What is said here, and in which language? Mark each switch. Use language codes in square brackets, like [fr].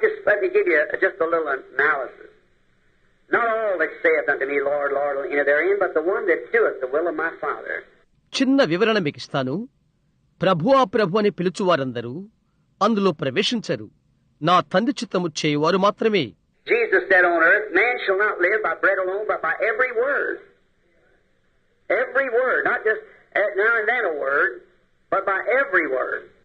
[en] Just let me give you just a little analysis. Not all that saith unto me, Lord, Lord, will enter therein, but the one that doeth the will of my Father. [te] చిన్న వివరణ మీకు ఇస్తాను. ప్రభువా ప్రభు అని పిలుచువారందరూ అందులో ప్రవేశించరు. నా తండ్రి చిత్తము చేయువారు మాత్రమే. [en] Jesus said on earth, man shall not live by bread alone, but by every word. Every word, not just now and then a word, but by every word.